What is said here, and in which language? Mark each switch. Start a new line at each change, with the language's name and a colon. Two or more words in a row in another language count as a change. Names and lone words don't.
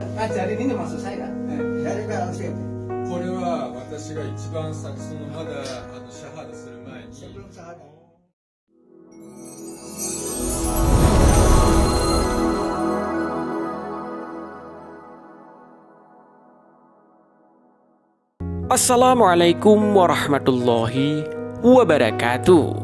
Indonesian: ngajarin ini maksud saya. Dari kalau sih
Japanese: これは私が一番先まだシャハダする前に
Indonesian: sebelum syahadat.
Arabic: السلام عليكم ورحمة الله وبركاته.